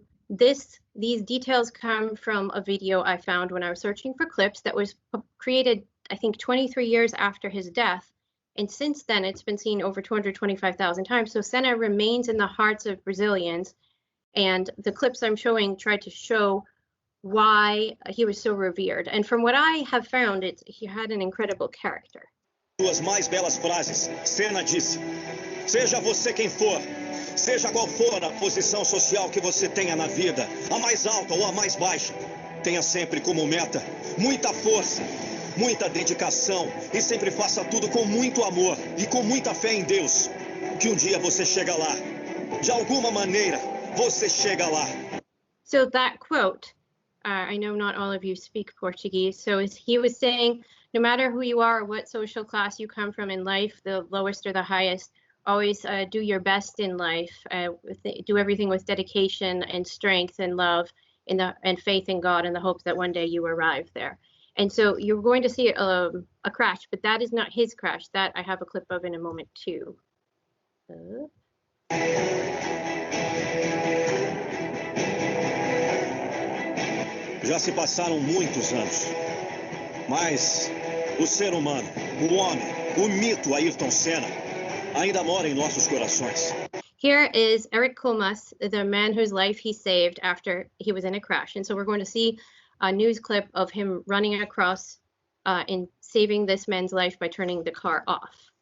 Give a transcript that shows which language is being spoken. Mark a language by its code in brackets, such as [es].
[en] These details come from a video I found when I was searching for clips that was created, I think, 23 years after his death. And since then, it's been seen over 225,000 times. So Senna remains in the hearts of Brazilians. And the clips I'm showing try to show why he was so revered. And from what I have found, he had an incredible character. [pt] Suas mais belas frases, Senna disse: seja você quem for, seja qual for a posição social que você tenha na vida, a mais alta ou a mais baixa, tenha sempre como meta muita força, muita dedicação e sempre faça tudo com muito amor e com muita fé em Deus, que dia você chega lá. De alguma maneira, você chega lá. [en] So that quote, I know not all of you speak Portuguese, so he was saying, no matter who you are or what social class you come from in life, the lowest or the highest, always do your best in life, do everything with dedication and strength and love and faith in God and the hope that one day you arrive there. And so you're going to see a crash, but that is not his crash. That I have a clip of in a moment too. [pt] Já se passaram muitos anos, mas o ser humano, o homem, o mito Ayrton Senna, ainda mora em nossos corações. [en] Here is Eric Comas, the man whose life he saved after he was in a crash. And so we're going to see a news clip of him running across and saving this man's life by turning the car off.